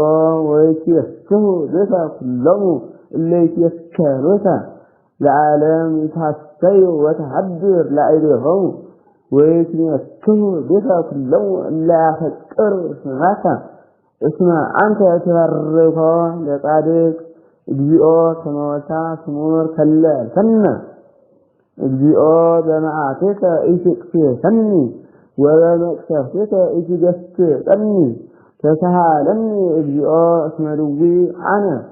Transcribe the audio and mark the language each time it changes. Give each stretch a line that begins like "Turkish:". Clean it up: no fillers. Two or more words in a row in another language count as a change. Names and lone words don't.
Geez: ወይትየስሑ ብከ ኩሎሙ እለ ይትየከሉከ ለዓለም ይትሐሰዩ ወተሐድር ላዕሌሆሙ ወይትሜክሁ ብከ ኩሎሙ እለ ያፈቅሩ ስመከ እስመ አንተ ትባርኮ ለጻድቅ እግዚኦ ከመ ወልታ ስሙር ከለልከነ እግዚኦ በመዓትከ ኢትቅትለኒ ወበመቅሰፍትከ ኢትገሥጸኒ ተሳሃለኒ እግዚኦ እስመ ድውይ አነ